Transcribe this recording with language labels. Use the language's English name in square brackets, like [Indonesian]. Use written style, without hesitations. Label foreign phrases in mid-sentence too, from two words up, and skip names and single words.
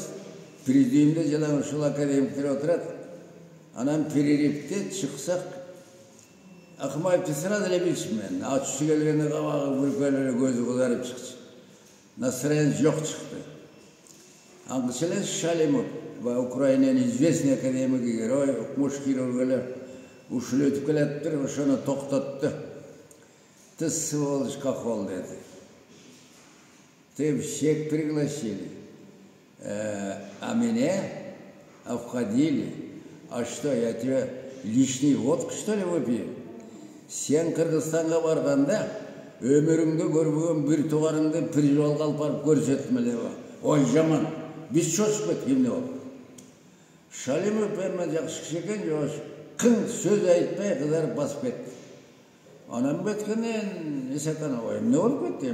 [Kyrgyz] Президиумда жана ушул академиктер отурат. Анан перерывте чыксак, Акмаевди сразу эле билчүмүн мен. Ачысы келгенде кабагы бүркөлөрү көзү кызарып чыкчу. Настроение жок чыкты. Аңгыча эле Шалимов, Украинаның [Russian] известный академик, [Kyrgyz] герой, Укмуш хирургы ушул өтүп келатыптыр, ошону токтотту. [Russian] Ты сволочь хохол, dedi. Ты всех пригласили. А меня обходили. А что, я тебе лишний водку, что ли, выпью? [Kyrgyz] Сен Кыргызстанга барганда, өмүрүңдө көрбөгөн бир тууганыңды бир жолго алып барып көрсөтмөле. Ой, жаман. Биз чочуп кеттик, эмне болду? Шалимов эми жакшы киши экен, жош. Кың сөз айтпай кызарып басып кетти. Анан беткенен Исаканов, эмне болуп кетти?